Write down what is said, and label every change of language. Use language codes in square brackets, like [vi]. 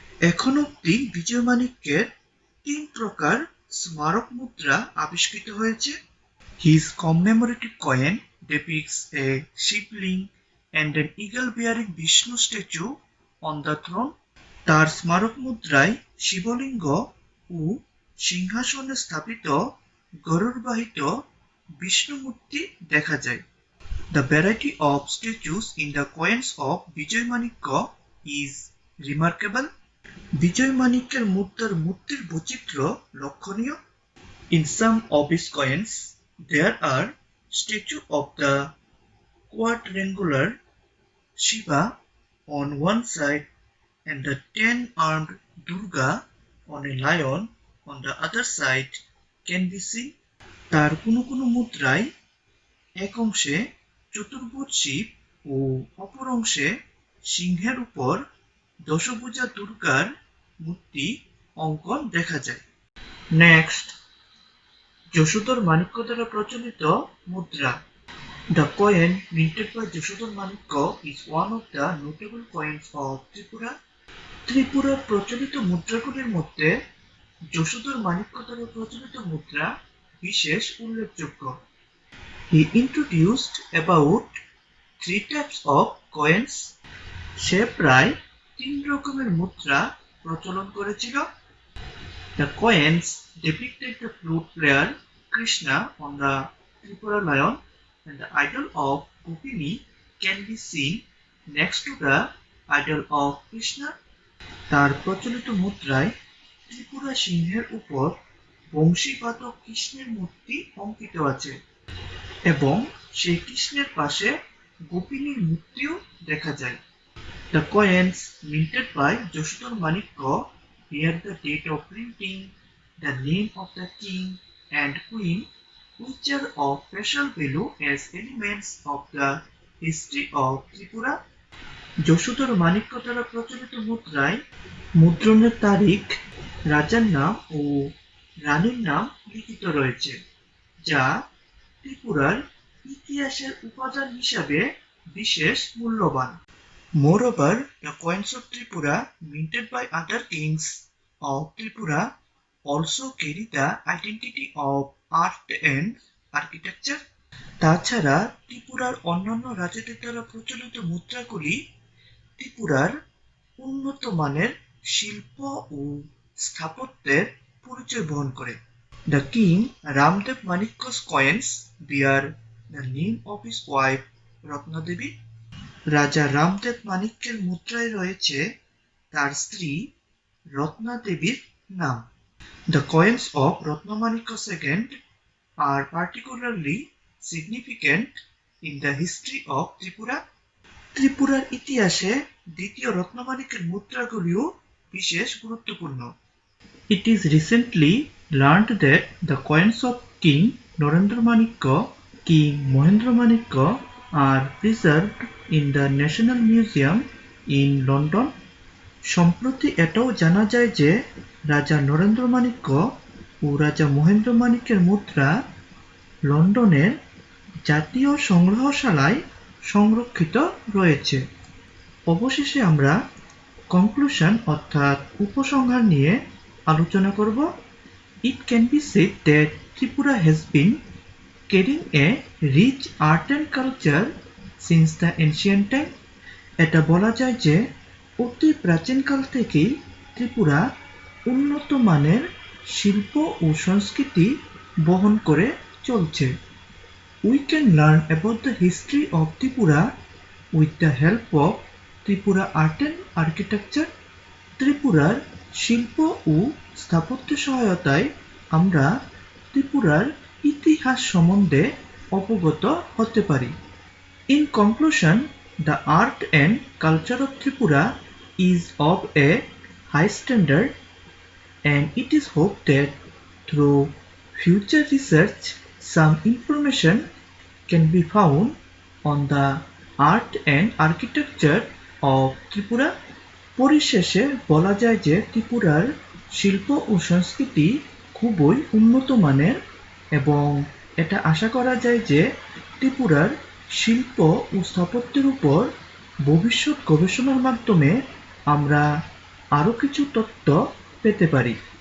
[bn] এখন অবধি বিজয়মাণিক্যের 3 প্রকার স্মারক মুদ্রা আবিষ্কৃত হয়েছে। [en] His commemorative coin depicts a shivling and an eagle bearing Vishnu statue on the throne. [bn] তার স্মারক মুদ্রায় শিবলিঙ্গ ও সিংহাসনে স্থাপিত গরুড়বাহিত বিষ্ণু মূর্তি দেখা যায়। [en] The variety of statues in the coins of Vijaymanikya is remarkable. [bn] বিজয়মাণিক্যের মুদ্রার মূর্তির বৈচিত্র্য লক্ষণীয়। [en] In some of his coins, there are statues of the quadrangular Shiva on one side and the 10-armed Durga on a lion on the other side can be seen. [bn] তার কোনো মুদ্রায় এক অংশে চতুর্ভুজ শিব ও অপর অংশে সিংহের উপর দশভুজা দুর্গার মূর্তি অঙ্কন দেখা যায়। নেক্সট, যশোধর মাণিক্য দ্বারা প্রচলিত মুদ্রা। [en] The coin minted by Yashodhar Manikya is one of the notable coins of Tripura. [bn] ত্রিপুরার প্রচলিত মুদ্রাগুলির মধ্যে যশোধর মাণিক্য দ্বারা প্রচলিত মুদ্রা বিশেষ উল্লেখযোগ্য। [en] He introduced about 3 types of coins. [bn] সে প্রায় 3 রকমের মুদ্রা প্রচলন করেছিল। [en] The coins depicted the flute player Krishna on the Tripura lion, and the idol of Gopini can be seen next to the idol of Krishna. [bn] তার প্রচলিত মুদ্রায় ত্রিপুরা সিংহের উপর বংশীবাদক কৃষ্ণের মূর্তি অঙ্কিত আছে এবং সেই কৃষ্ণের পাশে গোপিনীর মূর্তিও দেখা যায়। [en] The coins minted by Yashodhar Manikya bear the date of printing, the name of the king and queen, which are of special value as elements of the history of Tripura. [bn] যশোধর Manikya দ্বারা প্রচলিত মুদ্রায় মুদ্রণের তারিখ, রাজার নাম ও রানীর নাম লিখিত রয়েছে, যা ত্রিপুরার ইতিহাসের উপাদান হিসাবে বিশেষ মূল্যবান। [en] Moreover, the coins of Tripura minted by other kings of Tripura also carry the identity of art and architecture. [bn] তাছাড়া ত্রিপুরার অন্যান্য রাজাদের দ্বারা প্রচলিত মুদ্রাগুলি ত্রিপুরার উন্নত মানের শিল্প ও স্থাপত্যের পরিচয় বহন করে। [en] The king Ramdev Manikya's coins bear the name of his wife Ratna Devi. [bn] রাজা রামদেব মাণিক্যের মুদ্রায় রয়েছে তার স্ত্রী রত্না দেবীর নাম। [en] The coins of Ratnamanikya II are particularly significant in the history of Tripura. [bn] ত্রিপুরার ইতিহাসে দ্বিতীয় রত্নমাণিক্যের মুদ্রাগুলিও বিশেষ গুরুত্বপূর্ণ। [en] It is recently learned that the coins of King Narendra Manikya, King Mahendra Manikya are preserved in the National Museum in London. [bn] সম্প্রতি এটাও জানা যায় যে রাজা নরেন্দ্র মাণিক্য ও রাজা মহেন্দ্র মাণিক্যের মুদ্রা লন্ডনের জাতীয় সংগ্রহশালায় সংরক্ষিত রয়েছে। অবশেষে আমরা কনক্লুশন অর্থাৎ উপসংহার নিয়ে আলোচনা করব। [en] It can be said that Tripura has been carrying a rich art and culture since the ancient time. [bn] এটা বলা যায় যে অতি প্রাচীনকাল থেকেই ত্রিপুরা উন্নত মানের শিল্প ও সংস্কৃতি বহন করে চলছে। [en] We can learn about the history of Tripura with the help of Tripura art and architecture. [bn] ত্রিপুরার শিল্প ও স্থাপত্য সহায়তায় আমরা ত্রিপুরার ইতিহাস সম্বন্ধে অবগত হতে পারি। [en] In conclusion, the art and culture of Tripura is of a high standard, and it is hoped that through future research some information can be found on the art and architecture of Tripura. [bn] পরিশেষে বলা যায় যে ত্রিপুরার শিল্প ও সংস্কৃতি খুবই উন্নত মানের এবং এটা আশা করা যায় যে ত্রিপুরার শিল্প ও স্থাপত্যের উপর ভবিষ্যৎ গবেষণার মাধ্যমে আমরা আরও কিছু তথ্য পেতে পারি।